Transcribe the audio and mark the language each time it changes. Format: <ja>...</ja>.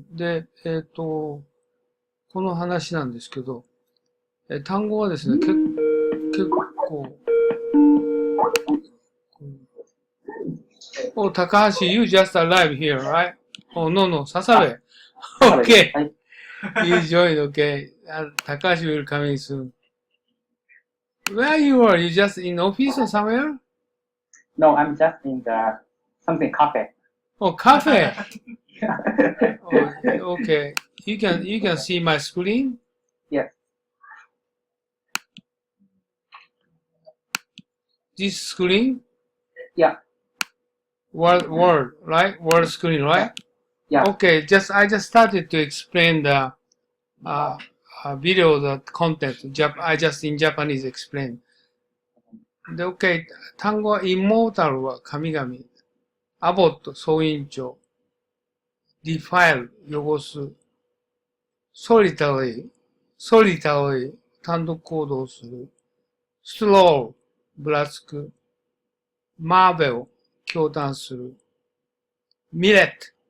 <ja>で、この話なんですけど、単語はですね、結構、</ja> <en>Oh, Takahashi, you just arrived here, right? Oh, no, Sasabe. Okay,</en> <ja>はい。</ja> <en>you joined, okay. Takahashi will come in soon. Where you are? You just in office or somewhere? No, I'm just in the something cafe. Oh, cafe. Oh, okay. You can see my screen. Yes. This screen, Yeah. word, right? Word screen, right? Yeah. Okay. I just started to explain the uh, video, the content. I just in Japanese explain.</en> <ja>で、OK。単語はインモータルは神々。アボット、総員長。ディファイル、汚す。ソリタリー、単独行動する。スロー、ぶらつく。マーベル、驚嘆する。ミレット。</ja>